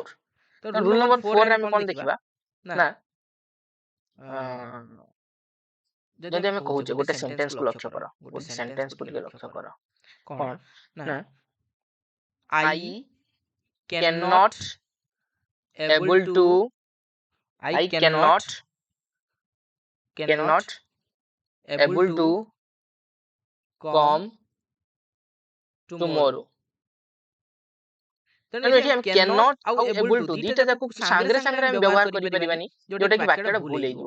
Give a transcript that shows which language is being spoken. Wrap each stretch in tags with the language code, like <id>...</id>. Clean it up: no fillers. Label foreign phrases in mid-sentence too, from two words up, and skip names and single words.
<or>ତ ରୁଲ ନମ୍ବର 4 ରେ ଆମେ କଣ ଦେଖିବା ନା, ଯଦି ଆମେ କହୁଛେ ଗୋଟେ ସେଣ୍ଟେନ୍ସ କୁ ଲକ୍ଷ୍ୟ କର, ଗୋଟେ ସେଣ୍ଟେନ୍ସ କୁ ଟିକେ ଲକ୍ଷ୍ୟ କର, କଣ ନା</or> <en>I cannot able to able to come tomorrow।</en> <or>ତେଣୁ ଏଠି ଆମେ cannot ଆଉ</or> <en>able to</en> <or>ଦିଟା ଯାକୁ ସାଙ୍ଗରେ ସାଙ୍ଗରେ ଆମେ ବ୍ୟବହାର କରିପାରିବାନି, ଯୋଉଟା କି ବାକ୍ୟଟା ଭୁଲ ହେଇଯିବ।</or>